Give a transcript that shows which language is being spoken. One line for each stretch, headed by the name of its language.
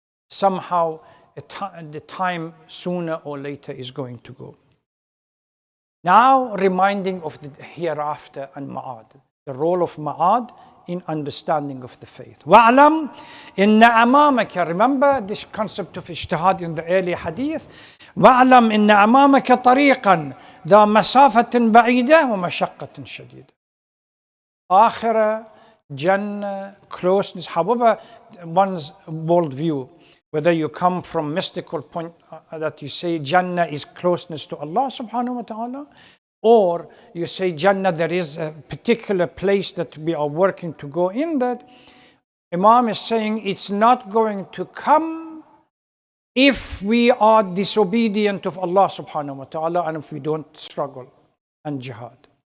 English: Somehow the time sooner or later is going to go. Now reminding of the hereafter and ma'ad, the role of ma'ad in understanding of the faith.
Arabic: وَعْلَمْ إِنَّ أَمَامَكَ.
English: Remember this concept of ijtihad in the early hadith.
Arabic: وَعْلَمْ إِنَّ أَمَامَكَ طَرِيقًا ذَا مَسَافَةٍ بَعِيدَةٍ وَمَشَقَّةٍ شَدِيدَةٍ. Akhirah
English: Jannah, closeness, however one's worldview, whether you come from mystical point that you say Jannah is closeness to Allah subhanahu wa ta'ala, or you say Jannah, there is a particular place that we are working to go in, that Imam is saying it's not going to come if we are disobedient of Allah subhanahu wa ta'ala and if we don't struggle and jihad.